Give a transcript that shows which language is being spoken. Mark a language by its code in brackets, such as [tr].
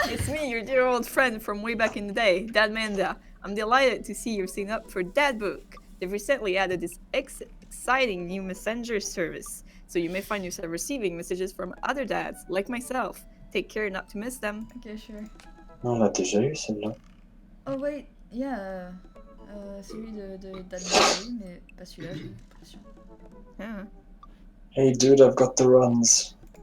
[en] It's me, your dear old friend from way back in the day, Dad Manda. I'm delighted to see you're signing up for Dad Book. They've recently added this exciting new messenger service, so you may find yourself receiving messages from other dads, like myself. Take care not to miss them. Okay, sure. [fr] On l'a déjà eu celle-là. [en] Oh wait, yeah. [fr] Celui de d'Admiral, mais pas celui-là, j'ai l'impression. [en] Yeah. Hey dude, I've got the runs.